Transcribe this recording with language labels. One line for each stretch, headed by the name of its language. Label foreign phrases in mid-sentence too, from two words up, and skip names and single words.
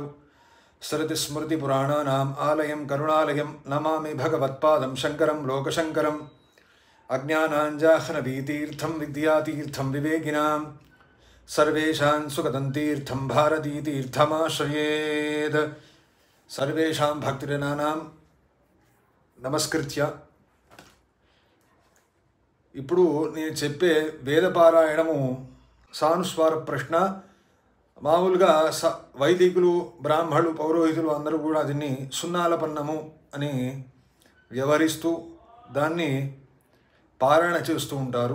Sanskrit: श्रुतिस्मृतिपुराणानाम् आलयं करुणालयं नमामि भगवत्पादं शङ्करं लोकशङ्करम्। अज्ञानाञ्जाह्नवीतीर्थं विद्यातीर्थं विवेकिनां सर्वेषां सुखदं तीर्थं भारतीतीर्थमाश्रयेत्। सर्वेषां भक्तिजनानां నమస్కృత్య
Telugu: ఇప్పుడు నేను చెప్పే వేదపారాయణము సానుస్వార ప్రశ్న. మామూలుగా వైదికులు బ్రాహ్మణులు పౌరోహితులు అందరూ కూడా దీన్ని సున్నాలపన్నము అని వ్యవహరిస్తూ దాన్ని పారాయణ చేస్తూ ఉంటారు.